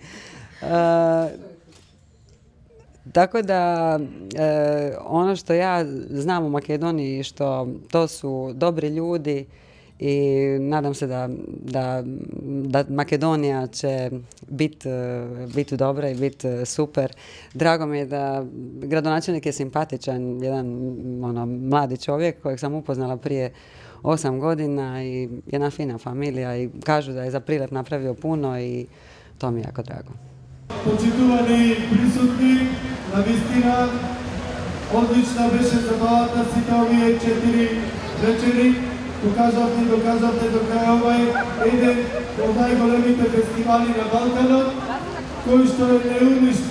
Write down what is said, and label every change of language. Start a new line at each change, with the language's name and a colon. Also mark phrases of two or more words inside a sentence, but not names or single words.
Croatian: Tako da, ono što ja znam u Makedoniji, što to su dobri ljudi i nadam se da Makedonija će biti dobra i biti super. Drago mi je da gradonačelnik je simpatičan, jedan mladi čovjek kojeg sam upoznala prije 8 godina i jedna fina familija i kažu da je za Prilep napravio puno i to mi je jako drago.
Macedonian: Почитувани присутни, навистина одлична беше забавата сите овие 4 вечери. Доказавте до крај овај еден од најголемите фестивали на Балканот, кој што не уништи.